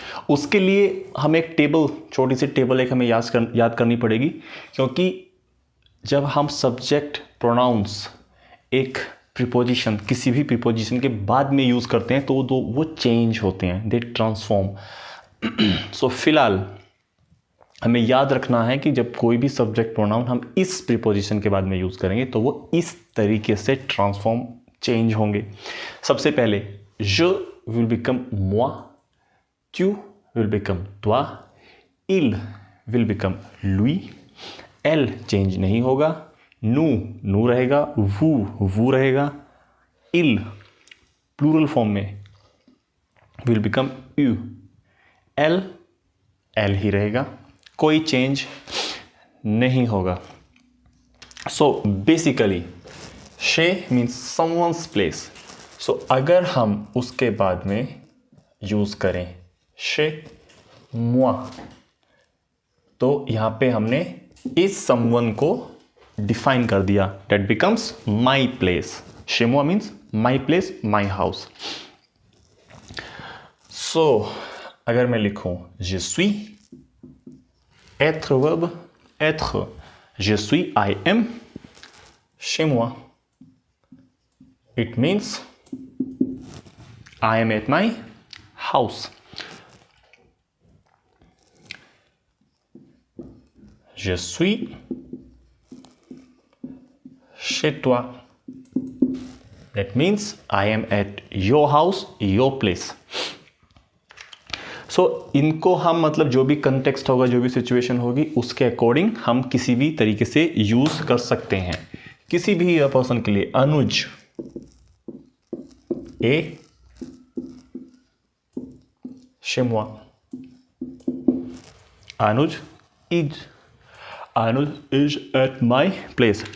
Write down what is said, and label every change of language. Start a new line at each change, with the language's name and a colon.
Hindi: उसके लिए हम एक टेबल, छोटी सी टेबल एक हमें याद करनी पड़ेगी, क्योंकि जब हम सब्जेक्ट प्रोनाउंस एक प्रीपोजिशन, किसी भी प्रीपोजिशन के बाद में यूज़ करते हैं तो वो चेंज होते हैं,
English: They transform.
Hindi: सो फिलहाल हमें याद रखना है कि जब कोई भी सब्जेक्ट प्रोनाउन हम इस प्रीपोजिशन के बाद में यूज़ करेंगे तो वो इस तरीके से ट्रांसफॉर्म, चेंज होंगे।
English: सबसे पहले je will become moi, tu will become toi, il will become lui,
Hindi: L change नहीं होगा, नू रहेगा, वू रहेगा, इल प्लूरल फॉर्म में
English: will become
Hindi: यू, एल ही रहेगा, कोई चेंज नहीं होगा.
English: So basically शे means someone's place.
Hindi: सो अगर हम उसके बाद में यूज करें
French: शे मुआ,
Hindi: तो यहां पे हमने इस समवन को डिफाइन कर दिया.
English: That becomes my place.
French: शे मुआ
English: Means my place, my house.
Hindi: सो अगर मैं लिखूं
English: je suis, être verbe être, je suis, I am,
French: chez moi,
English: it means I am at my house.
French: Je suis chez toi.
English: That means I am at your house, your place.
Hindi: So इनको हम मतलब जो भी context होगा, जो भी situation होगी, उसके अकॉर्डिंग हम किसी भी तरीके से यूज कर सकते हैं. किसी भी पर्सन के लिए
French: अनुज ए chez moi,
English: Anuj is at my place.